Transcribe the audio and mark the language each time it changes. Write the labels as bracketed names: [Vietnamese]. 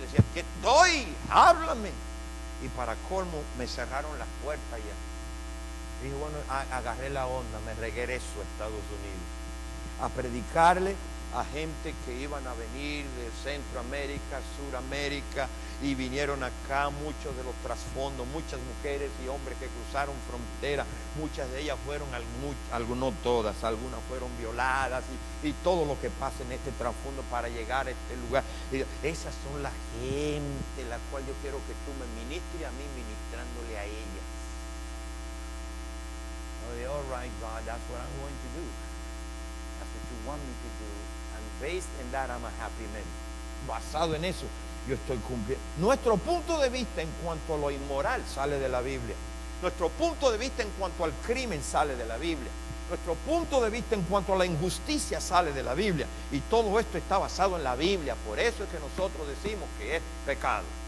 [Spanish] Le decía: ¿qué estoy? Háblame. Y para colmo me cerraron las puertas ya. Y dije: bueno, agarré la onda, me regreso a Estados Unidos a predicarle a gente que iban a venir de Centroamérica, Suramérica, y vinieron acá, muchos de los trasfondos, muchas mujeres y hombres que cruzaron frontera. Muchas de ellas fueron, no todas, algunas fueron violadas, y todo lo que pasa en este trasfondo para llegar a este lugar. Y esas son la gente la cual yo quiero que tú me ministres, a mí ministrándole a ellas. [English] All right, God, that's what I'm going to do. That's what you want me to do. And based in that, I'm a happy man. [Spanish] Basado en eso, yo estoy cumpliendo. Nuestro punto de vista en cuanto a lo inmoral sale de la Biblia. Nuestro punto de vista en cuanto al crimen sale de la Biblia. Nuestro punto de vista en cuanto a la injusticia sale de la Biblia. Y todo esto está basado en la Biblia. Por eso es que nosotros decimos que es pecado.